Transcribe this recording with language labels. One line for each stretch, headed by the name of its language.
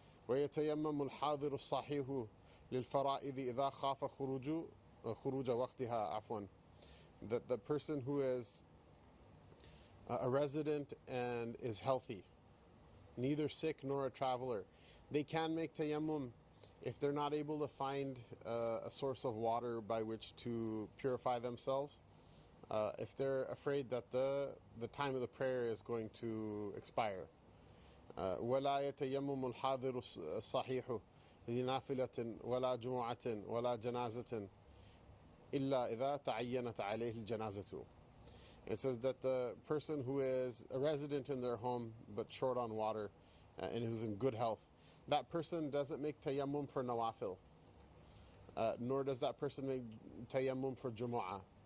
Arabic: ويتيمم الحاضر الصحيح للفرائض إذا خاف خروج وقتها عفوا.
English: That the person who is a resident and is healthy, neither sick nor a traveler, they can make tayammum if they're not able to find a source of water by which to purify themselves. If they're afraid that the time of the prayer is going to expire.
Arabic: ولا يتيمم الحاضر الصحيح لنافلة ولا جمعة ولا جنازة إلا إذا تعينت عليه الجنازة.
English: It says that the person who is a resident in their home but short on water and who's in good health, that person doesn't make tayammum for nawafil, nor does that person make tayammum for jumu'ah.